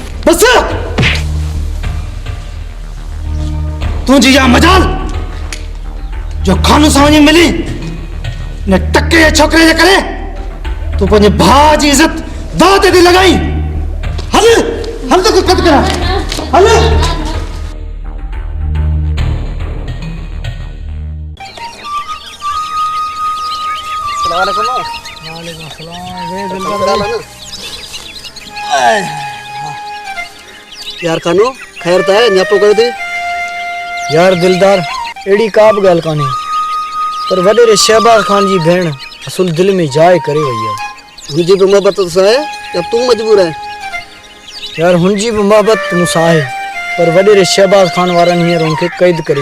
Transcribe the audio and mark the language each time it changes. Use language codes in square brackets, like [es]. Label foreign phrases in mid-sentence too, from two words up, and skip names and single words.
[sd] बस तुंहिंजी इहा मजाल जो खानू सां वञी मिली न टके जे छोकिरे जे करे तूं पंहिंजे भाउ जी इज़त दाव ते थी लॻाई हल त कुझु कद करा हल यार खानो खैर त आहे न्यापो कयो थी यार दिलदार अहिड़ी का बि ॻाल्हि कान्हे पर वॾेरे शहबाज खान जी भेण असुल दिलि में जाइ करे वई आहे हुनजी बि मोहबत सां आहे या तूं मजबूर आहे यार हुनजी बि मोहबत मूंसां आहे पर वॾेरे शहबाज खान वारनि हींअर हुनखे क़ैद करे